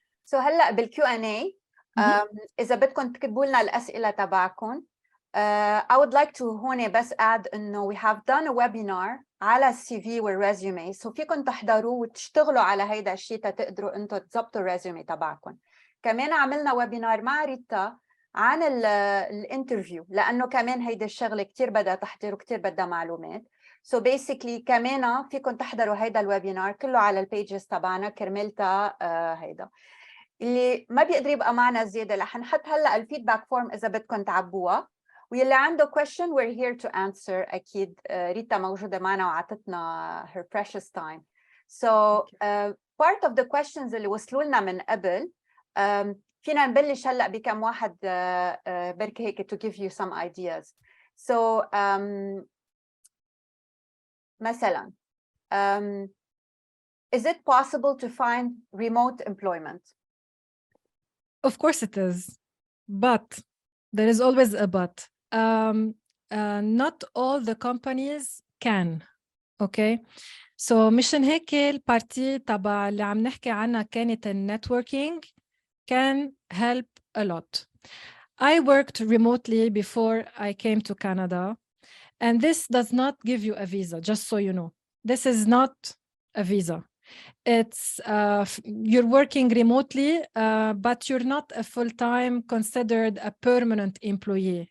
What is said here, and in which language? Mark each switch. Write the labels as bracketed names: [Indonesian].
[Arabic] So هلا بالQ&A إذا بدكم تكتبوا لنا الأسئلة تبعكم. [English] I would like to [Arabic] هون بس [English] add [Arabic] إنه [English] we have done a webinar [Arabic] على الCV والresume. So فيكم تحضروه وتشتغلوا على هيدا الشيء تقدروا أنتم تظبطوا الريزومي تبعكم. كمان عملنا ويبينار مع ريتا عن الانترفيو، لأنه كمان هيدا الشغلة كتير بدها تحضير وكتير بدها معلومات. [English] So basically [Arabic] كمان فيكم تحضروا هيدا الويبينار كله على البيجز تبعنا كرمالتا هيدا. اللي ما بيقدر يبقى معنا زيادة رح نحط هلا الفيدباك فورم إذا بدكم تعبوها، واللي عنده [English] question we're here to answer. [Arabic] أكيد ريتا موجودة معنا وعطتنا [English] her precious time. So part of the questions [Arabic] اللي وصلوا لنا من قبل فينا نبلش هلا بكم واحد بركي هيك [English] to give you some ideas. So مثلا is it possible to find remote employment? Of course it is, but there is always a but. Not all the companies can. [Arabic] Okay, so مشان هيك البارتي تبع اللي عم نحكي عنها كانت النتوركينج [English] can help a lot. I worked remotely before I came to Canada, and this does not give you a visa, just so you know. This is not a visa. It's you're working remotely, but you're not a full-time considered a permanent employee.